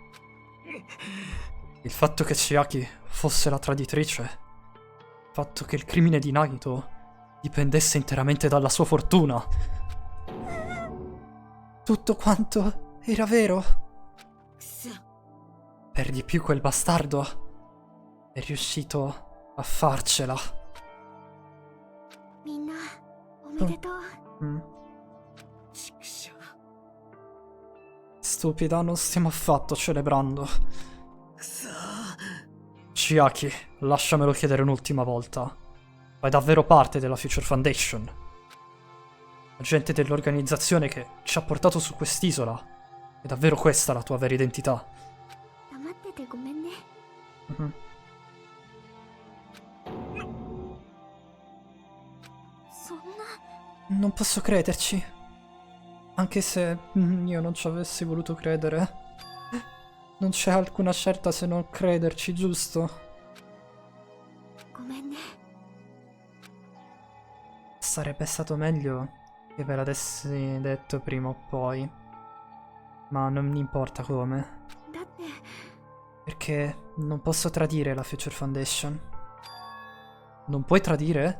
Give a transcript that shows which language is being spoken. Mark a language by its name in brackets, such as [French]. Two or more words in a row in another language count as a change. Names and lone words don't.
[Italian] Il fatto che Chiaki fosse la traditrice, il fatto che il crimine di Nagito dipendesse interamente dalla sua fortuna. Tutto quanto era vero. Per di più quel bastardo è riuscito a farcela. [Japanese] みんなおめでとう。 [Italian] Stupida, non stiamo affatto celebrando. Chiaki, lasciamelo chiedere un'ultima volta. Fai davvero parte della [English] Future Foundation? [Italian] Agente dell'organizzazione che ci ha portato su quest'isola. È davvero questa la tua vera identità? [Japanese] 黙っててごめんね。 そんな。 [Italian] Non posso crederci. Anche se io non ci avessi voluto credere. Non c'è alcuna scelta se non crederci, giusto? [Japanese] ごめんね。 [Italian] Sarebbe stato meglio che ve l'avessi detto prima o poi. Ma non mi importa come. [Japanese] だって [Italian] Perché non posso tradire la [English] Future Foundation. [Italian] Non puoi tradire?